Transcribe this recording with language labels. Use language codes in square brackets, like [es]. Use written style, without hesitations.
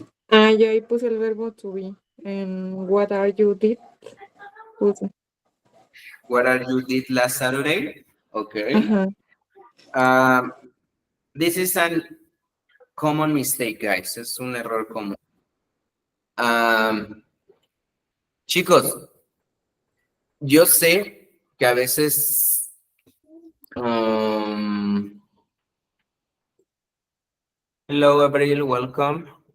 [es] Yo ahí puse el verbo to be. [en] And what are you did? [es] Puse. [en] What are you did last Saturday? Okay. Ajá. This is a common mistake, guys. [es] Es un error común. Chicos, yo sé que a veces [en] hello, Abril, welcome.